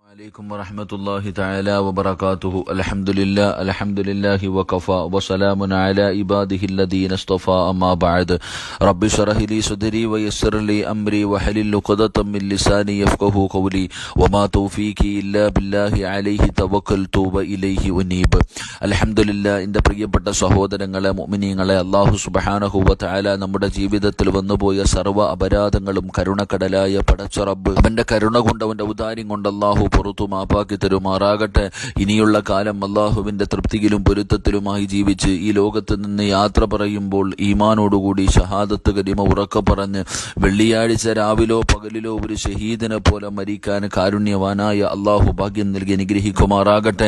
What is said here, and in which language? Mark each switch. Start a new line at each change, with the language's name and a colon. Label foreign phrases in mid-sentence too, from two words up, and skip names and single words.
Arabic: عليكم ورحمة الله تعالى وبركاته. الحمد لله وكفى وسلام على عباده الذين اصطفى. أما بعد رب اشرح لي صدري ويسر لي أمري واحلل عقدة من لساني يفقهوا قولي وما توفيقي إلا بالله عليه توكلت وإليه أنيب.
Malayalam: അൽഹംദുലില്ലാ. എൻ്റെ പ്രിയപ്പെട്ട സഹോദരങ്ങളെ, മുഅ്മിനീങ്ങളെ,
Arabic: الله سبحانه وتعالى
Malayalam: നമ്മുടെ ജീവിതത്തിൽ വന്നുപോയ സർവ്വ അപരാധങ്ങളും കരുണക്കടലായ പടച്ച റബ്ബ് അവൻ്റെ കരുണ കൊണ്ട്, അവൻ്റെ ഔദാര്യം കൊണ്ട് അല്ലാഹു പുറത്തു മാപ്പാക്കി തരുമാറാകട്ടെ. ഇനിയുള്ള കാലം അല്ലാഹുവിൻ്റെ തൃപ്തിയിലും പൊരുത്തത്തിലുമായി ജീവിച്ച് ഈ ലോകത്ത് നിന്ന് യാത്ര പറയുമ്പോൾ ഈമാനോടുകൂടി ഷഹാദത്ത് കലിമ ഉറക്കെ പറഞ്ഞ് വെള്ളിയാഴ്ച രാവിലോ പകലിലോ ഒരു ഷഹീദിനെ പോലെ മരിക്കാൻ കാരുണ്യവാനായ അല്ലാഹു ഭാഗ്യം നൽകി അനുഗ്രഹിക്കുമാറാകട്ടെ.